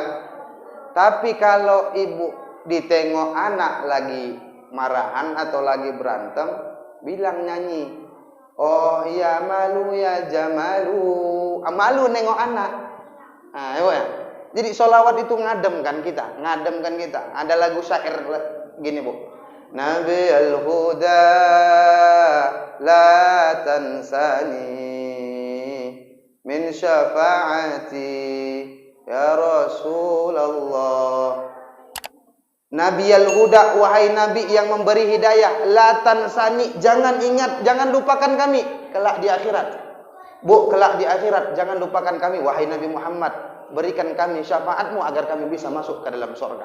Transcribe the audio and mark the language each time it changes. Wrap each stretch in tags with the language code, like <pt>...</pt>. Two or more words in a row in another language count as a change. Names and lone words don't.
<id>Tapi kalau ibu ditengok anak lagi marahan atau lagi berantem, bilang nyanyi, oh ya malu ya jamalu, malu nengok anak. Nah, Bu ya. Jadi sholawat itu ngademkan kita. Ada lagu syair gini Bu.</id> <ar>نبي الهدى لا تنساني من شفاعتي يا رسول الله. نبي الهدى,</ar> <id>wahai Nabi yang memberi hidayah,</id> <ar>لا تنساني,</ar> <id>jangan ingat, jangan lupakan kami kelak di akhirat. Bu, kelak di akhirat jangan lupakan kami, wahai Nabi Muhammad, berikan kami syafaatmu agar kami bisa masuk ke dalam surga.</id>